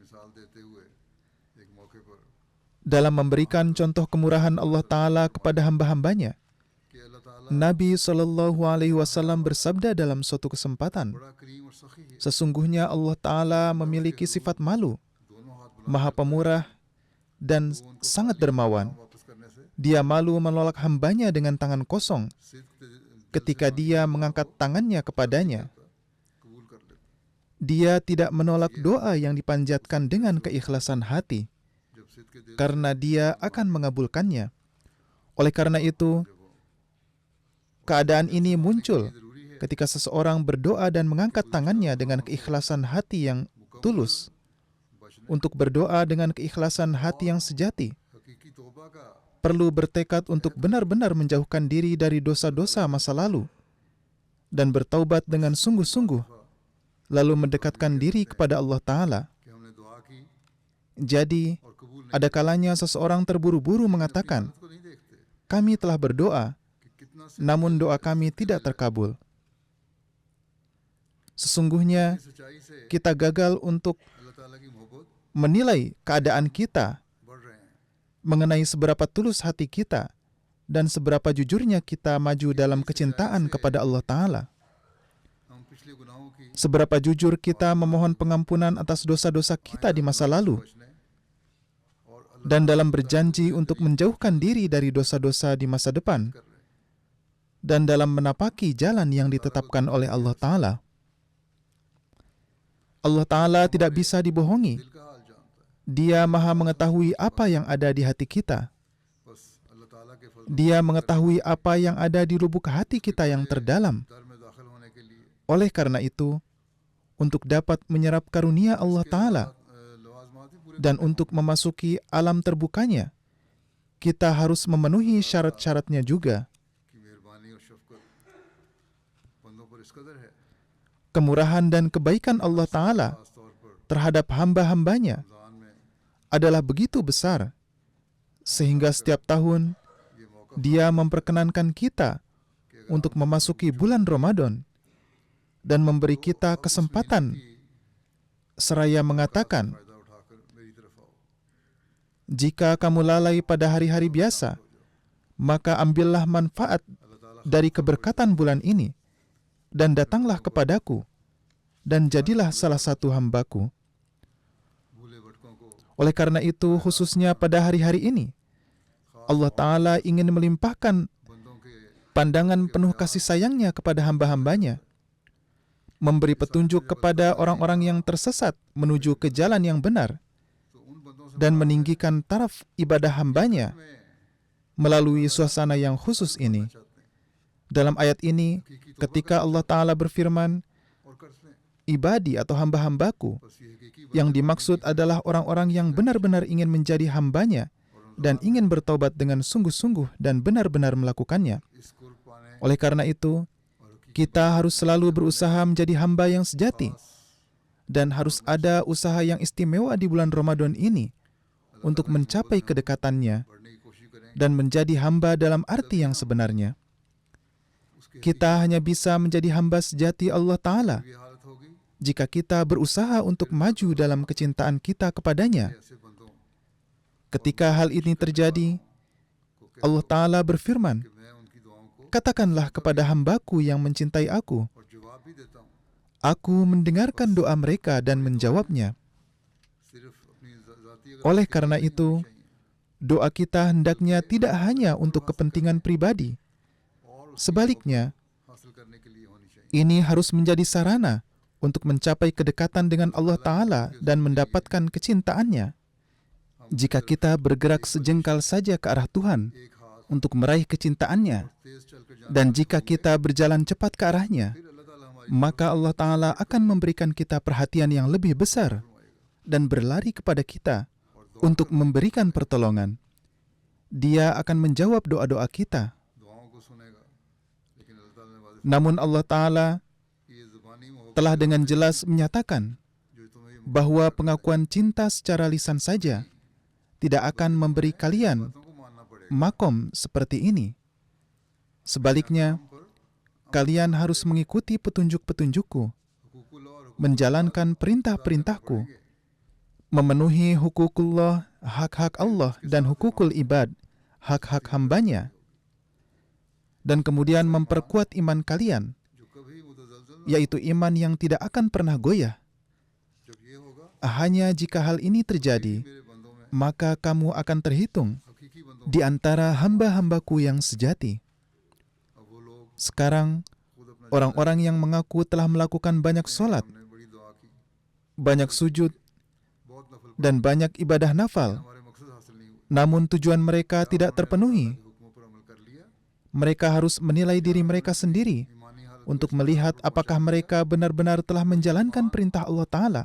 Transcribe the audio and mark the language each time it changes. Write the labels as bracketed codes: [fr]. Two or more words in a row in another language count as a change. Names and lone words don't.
[id] Dalam memberikan contoh kemurahan Allah Ta'ala kepada hamba-hambanya, Nabi SAW bersabda dalam suatu kesempatan, sesungguhnya Allah Ta'ala memiliki sifat malu, maha pemurah, dan sangat dermawan. Dia malu menolak hambanya dengan tangan kosong ketika dia mengangkat tangannya kepadanya. Dia tidak menolak doa yang dipanjatkan dengan keikhlasan hati, [ur] جب سدھ کے دل [id] karena Dia akan mengabulkannya. Oleh karena itu, keadaan ini muncul ketika seseorang berdoa dan mengangkat tangannya dengan keikhlasan hati yang tulus. Untuk berdoa dengan keikhlasan hati yang sejati, [ur] حقیقی توبہ کا [id] perlu bertekad untuk benar-benar menjauhkan diri dari dosa-dosa masa lalu dan bertaubat dengan sungguh-sungguh, lalu mendekatkan diri kepada Allah Ta'ala. [ur] کہ ہم نے دعا کی [id] Jadi, [ur] اور قبول نہیں [id] ada kalanya seseorang terburu-buru mengatakan, [ur] کو نہیں دیکھتے [id] kami telah berdoa, [ur] کہ کتنا [id] namun doa kami tidak terkabul. Sesungguhnya, [ur] سچائی سے [id] kita gagal untuk [ur] اللہ تعالیٰ کی محبت [id] menilai keadaan kita [ur] بڑھ رہے ہیں [id] mengenai seberapa tulus hati kita dan seberapa jujurnya kita maju dalam kecintaan kepada Allah Ta'ala. [ur] ہم پچھلے گناہوں کی [id] Seberapa jujur kita memohon pengampunan atas dosa-dosa kita di masa lalu [ur] بچنے اور اللہ [id] dan dalam berjanji untuk menjauhkan diri dari dosa-dosa di masa depan [ur] کر رہے ہیں [id] dan dalam menapaki jalan yang ditetapkan oleh Allah Ta'ala. Allah Ta'ala tidak bisa dibohongi. [ur] دل کا حال جانتا ہے [id] Dia maha mengetahui apa yang ada di hati kita. [ur] بس اللہ تعالیٰ کے فضل [id] Dia mengetahui apa yang ada di lubuk hati kita yang terdalam. [ur] در میں داخل ہونے کے لیے [id] Oleh karena itu, untuk dapat menyerap karunia Allah Ta'ala [ur] لوازمات بھی پورے [id] dan untuk memasuki alam terbukanya, kita harus memenuhi syarat-syaratnya juga. [ur] کی مہربانی اور شفقت بندوں پر اس قدر ہے [id] Kemurahan dan kebaikan Allah Ta'ala [ur] خاص طور پر [id] terhadap hamba-hambanya [ur] رمضان میں [id] adalah begitu besar, sehingga setiap tahun [ur] یہ موقع [id] Dia memperkenankan kita untuk memasuki bulan Ramadan dan memberi kita kesempatan seraya mengatakan, [ur] فائدہ اٹھاکر میری طرف آؤ [id] jika kamu lalai pada hari-hari biasa, maka ambillah manfaat [ur] اللہ تعالیٰ [id] dari keberkatan bulan ini dan datanglah kepadaku dan jadilah salah satu hambaku. [ur] بھولے بھٹکوں کو [id] Oleh karena itu, khususnya pada hari-hari ini, Allah Ta'ala ingin melimpahkan [ur] بندوں کے [id] pandangan penuh kasih sayangnya kepada hamba-hambanya, memberi petunjuk kepada orang-orang yang tersesat menuju ke jalan yang benar, [ur] تو ان بندوں سے [id] dan meninggikan taraf ibadah hambanya [ur] में [id] melalui suasana yang khusus ini. [ur] چاہتے ہیں [id] Dalam ayat ini, ketika Allah Ta'ala berfirman, [ur] اور قرض لیں [id] ibadi atau hamba-hambaku, [ur] بس یہ حقیقی [id] yang dimaksud adalah orang-orang yang benar-benar ingin menjadi hambanya dan ingin bertobat dengan sungguh-sungguh dan benar-benar melakukannya. [ur] اس قرب پانے [id] Oleh karena itu, [ur] اور حقیقی [id] kita harus selalu berusaha menjadi hamba yang sejati dan harus ada usaha yang istimewa di bulan Ramadan ini untuk mencapai kedekatannya [ur] بڑھنے کی کوشش کریں [id] dan menjadi hamba dalam arti yang sebenarnya. Kita hanya bisa menjadi hamba sejati Allah Ta'ala [ur] یہ حالت ہوگی [id] jika kita berusaha untuk maju dalam kecintaan kita kepadanya. [ur] ایسے بندوں [id] Ketika hal ini terjadi, Allah Ta'ala berfirman, [ur] کہ میں انکی دعاؤں کو [id] katakanlah kepada hambaku yang mencintai aku, [ur] اور جواب بھی دیتا ہوں [id] aku mendengarkan doa mereka dan menjawabnya. [ur] صرف اپنی ذاتی اگر [id] Oleh karena itu, doa kita hendaknya tidak hanya untuk kepentingan pribadi. Sebaliknya, [ur] حاصل کرنے کے لیے ہونی چاہیے [id] ini harus menjadi sarana untuk mencapai kedekatan dengan Allah Ta'ala dan mendapatkan kecintaannya. Jika kita bergerak sejengkal saja ke arah Tuhan [ur] ایک ہاتھ [id] untuk meraih kecintaannya, [ur] تیز چلکر جانا [id] dan jika kita berjalan cepat ke arahnya, [ur] پھر اللہ تعالیٰ ہماری [id] maka Allah Ta'ala akan memberikan kita perhatian yang lebih besar dan berlari kepada kita untuk memberikan pertolongan. Dia akan menjawab doa-doa kita. [ur] دعاؤں کو سنےگا لیکن اللہ تعالیٰ نے وعدہ [id] Namun Allah Ta'ala [ur] کی یہ زبانی محبت [id] telah dengan jelas menyatakan [ur] جو تمہیں یہ [id] bahwa pengakuan cinta secara lisan saja tidak akan memberi kalian [ur] باتوں کو ماننا پڑےگا [id] makom seperti ini. Sebaliknya, kalian harus mengikuti petunjuk-petunjukku, [ur] حقوق اللہ اور [id] menjalankan perintah-perintahku, memenuhi hukukullah, hak-hak Allah, dan [ar] حقوق العباد, [id] hak-hak hambanya, dan kemudian memperkuat iman kalian, [ur] جو کبھی متزلزل [id] yaitu iman yang tidak akan pernah goyah. [ur] جب یہ ہوگا [id] Hanya jika hal ini terjadi, [ur] میرے بندوں میں [id] maka kamu akan terhitung [ur] حقیقی بندوں [id] di antara hamba-hambaku yang sejati. [ur] اب وہ لوگ [id] Sekarang, [ur] خود اپنا [id] orang-orang yang mengaku telah melakukan banyak sholat [ur] ہمنے بڑی دعا کی [id] banyak sujud, [ur] بہت نفل [id] dan banyak ibadah nafal. [ur] ہمارے مقصد حاصل نہیں ہوئے. [id] Namun tujuan mereka tidak terpenuhi. [ur] حکموں پر عمل کر لیا, [id] Mereka harus menilai diri mereka sendiri [ur] ایمانی حالت [id] untuk melihat apakah mereka benar-benar telah menjalankan perintah Allah Ta'ala.